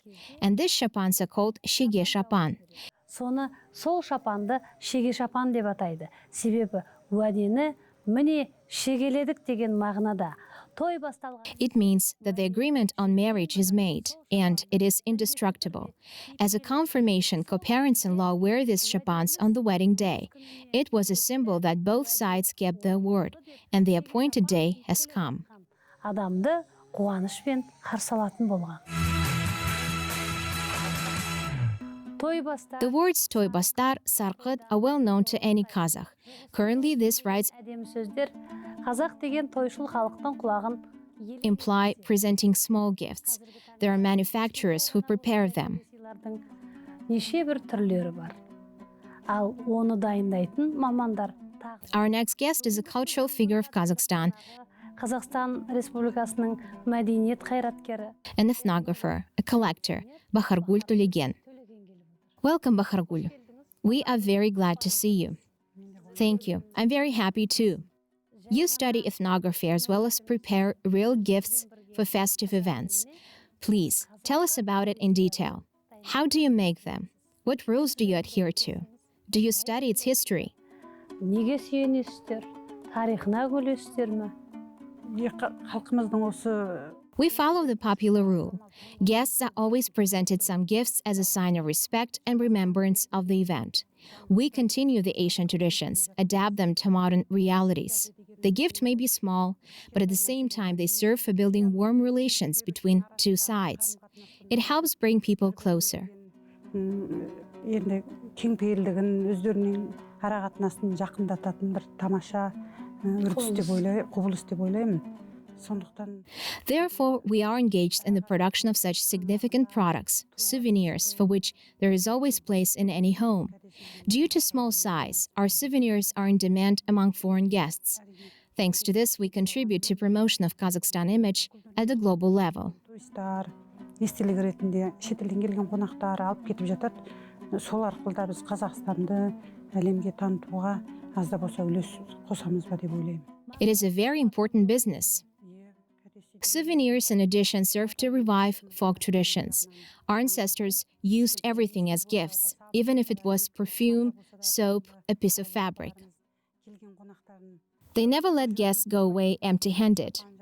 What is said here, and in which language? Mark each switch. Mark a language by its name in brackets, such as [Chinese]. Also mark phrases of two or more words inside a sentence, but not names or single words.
[English] And these chapans are called shige chapan. [Kazakh] Соны сол шапанды шеге шапан деп атайды. Себебі уәдені міне шегеледік деген мағынада. Той басталған. [English] It means that the agreement on marriage is made, and it is indestructible. As a confirmation, co-parents-in-law wear these chapans on the wedding day. It was a symbol that both sides kept their word, and the appointed day has come. [Kazakh] Адамды қуанышпен қарсы алатын болған. [English] The words [Kazakh] той бастар, [English] sarqıt are well known to any Kazakh. Currently, these rites [Kazakh] Әдемі сөздер Қазақ деген тойшыл халықтың құлағын [English] imply presenting small gifts. There are manufacturers who prepare them. [Kazakh] неше бір түрлері бар. Ал оны дайындайтын мамандар [English] Our next guest is a cultural figure of Kazakhstan, [Kazakh] Қазақстан Республикасының мәдениет қайраткері. [English] an ethnographer, a collector, Bakhargul Tulegen. Welcome, Bakhargul. We are very glad to see you. Thank you. I'm very happy too. You study ethnography as well as prepare real gifts for festive events. Please, tell us about it in detail. How do you make them? What rules do you adhere to? Do you study its history? [Kazakh] Неге сүйенесіздер? Тарихына көлесіздер ме? Халқымыздың осы [English] We follow the popular rule. Guests are always presented some gifts as a sign of respect and remembrance of the event. We continue the Asian traditions, adapt them to modern realities. The gift may be small, but at the same time they serve for building warm relations between two sides. It helps bring people closer. [Kazakh] енді кеңпейілдігін өздерінің арақатынасын жақындататын бір тамаша үрдіс деп құбылыс деп ойлаймын. [English] Therefore, we are engaged in the production of such significant products, souvenirs, for which there is always place in any home. Due to small size, our souvenirs are in demand among foreign guests. Thanks to this, we contribute to promotion of Kazakhstan image at the global level. [Kazakh] Естелік ретінде шетелден келген қонақтар алып кетіп жатады. Сол арқылы да біз Қазақстанды әлемге танытуға аз да болса үлес қосамыз ба деп ойлаймын. [English] It is a very important business. Souvenirs, in addition, serve to revive folk traditions. Our ancestors used everything as gifts, even if it was perfume, soap, a piece of fabric. They never let guests go away empty-handed.